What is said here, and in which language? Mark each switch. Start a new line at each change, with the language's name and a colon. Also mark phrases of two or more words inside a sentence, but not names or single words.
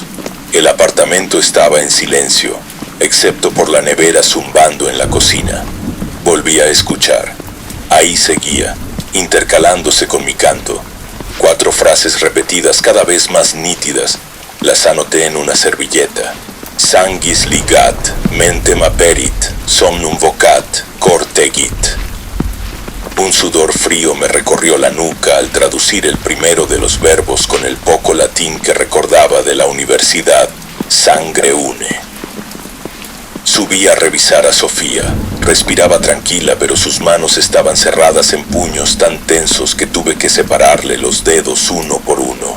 Spanish: El apartamento estaba en silencio, excepto por la nevera zumbando en la cocina. Volví a escuchar. Ahí seguía, intercalándose con mi canto. 4 frases repetidas cada vez más nítidas. Las anoté en una servilleta.
Latin: Sanguis ligat, mentem aperit, somnum vocat, cor tegit.
Spanish: Un sudor frío me recorrió la nuca al traducir el primero de los verbos con el poco latín que recordaba de la universidad: sangre une. Subí a revisar a Sofía. Respiraba tranquila, pero sus manos estaban cerradas en puños tan tensos que tuve que separarle los dedos uno por uno.